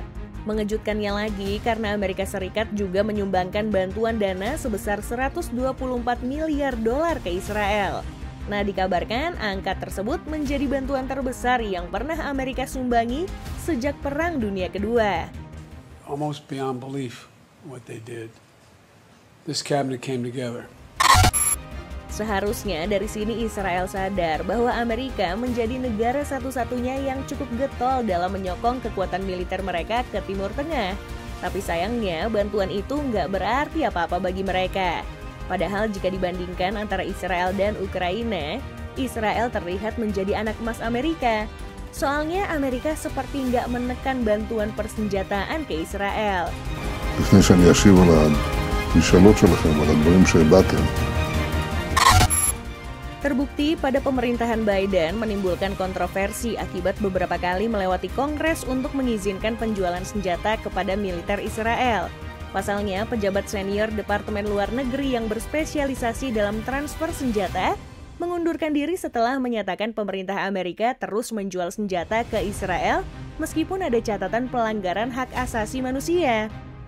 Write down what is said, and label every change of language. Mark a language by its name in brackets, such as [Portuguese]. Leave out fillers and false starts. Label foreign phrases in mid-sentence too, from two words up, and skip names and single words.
[Indonesian] Mengejutkannya lagi karena Amerika Serikat juga menyumbangkan bantuan dana sebesar 124 miliar dolar ke Israel. Nah, dikabarkan angka tersebut menjadi bantuan terbesar yang pernah Amerika sumbangi sejak Perang Dunia Kedua. [English] Almost beyond belief what they did. This cabinet came together. [Indonesian] Seharusnya dari sini Israel sadar bahwa Amerika menjadi negara satu-satunya yang cukup getol dalam menyokong kekuatan militer mereka ke Timur Tengah. Tapi sayangnya bantuan itu nggak berarti apa-apa bagi mereka. Padahal jika dibandingkan antara Israel dan Ukraina, Israel terlihat menjadi anak emas Amerika. Soalnya Amerika seperti nggak menekan bantuan persenjataan ke Israel. [Hebrew] לפני שאני אשיב על המשאלות שלכם, על הדברים שהבאתם. [Indonesian] Terbukti pada pemerintahan Biden menimbulkan kontroversi akibat beberapa kali melewati Kongres untuk mengizinkan penjualan senjata kepada militer Israel. Pasalnya, pejabat senior Departemen Luar Negeri yang berspesialisasi dalam transfer senjata mengundurkan diri setelah menyatakan pemerintah Amerika terus menjual senjata ke Israel meskipun ada catatan pelanggaran hak asasi manusia.